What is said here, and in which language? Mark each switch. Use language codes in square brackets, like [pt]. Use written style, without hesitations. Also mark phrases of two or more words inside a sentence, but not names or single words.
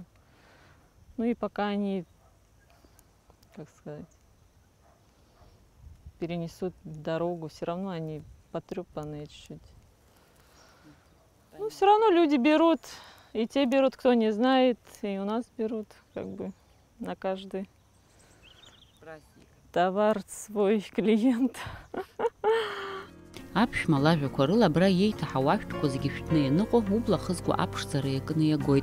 [ru] Ну и пока они, как сказать, перенесут дорогу, все равно они потрепанные чуть-чуть. Ну, все равно люди берут, и те берут, кто не знает, и у нас берут, как бы, на каждый товар свой клиент. [ab] Апш малажәақәа рыла абра иеиҭаҳауа ашәҭқәа зегьы шәҭны ианыҟоу убла хызго аԥшӡара иакны иагоит.